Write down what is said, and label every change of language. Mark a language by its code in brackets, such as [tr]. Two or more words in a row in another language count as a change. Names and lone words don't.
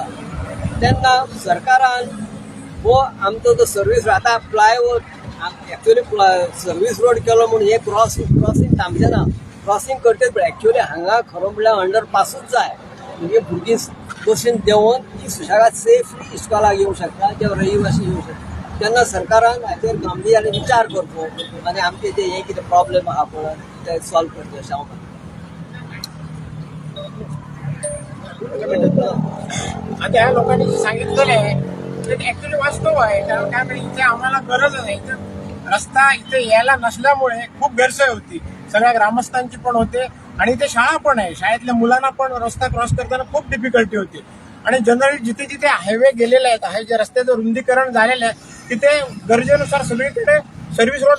[kok] तेन्ना सरकारान हो आमचो जो सर्वीस आतां [en] flyover actually service road [kok] केलो म्हणून हे क्रॉसिंग थांबचें ना क्रॉसिंग करचें पण एक्चुअली हांगा खरो म्हणल्यार अंडरपासूच जाय म्हणजे भुरगीं बसीन देंवन ती सुशेगाद सेफली इस्कॉलाक येवंक शकता जे रहिवासी येवंक शकता। तेन्ना सरकारान हाचेर गांभीर्यान विचार करचो आनी आमचे ते हे कितें प्रॉब्लेम आहा पळय ते सॉल्व करचे अशें हांव म्हणटा। [mr] आता ह्या लोकांनी जे सांगितलेलं ते ऍक्च्युली वास्तव आहे कारण काय म्हणजे इथे आम्हाला गरज नाही इथे रस्ता इथे यायला नसल्यामुळे खूप गैरसोय होती सगळ्या ग्रामस्थांची पण होते आणि इथे शाळा पण आहे शाळेतल्या मुलांना पण रस्ता क्रॉस करताना खूप डिफिकल्टी होती आणि जनरली जिथे जिथे हायवे गेलेले आहेत हे जे रस्त्याचं रुंदीकरण झालेलं आहे तिथे गरजेनुसार सगळीकडे [en] service road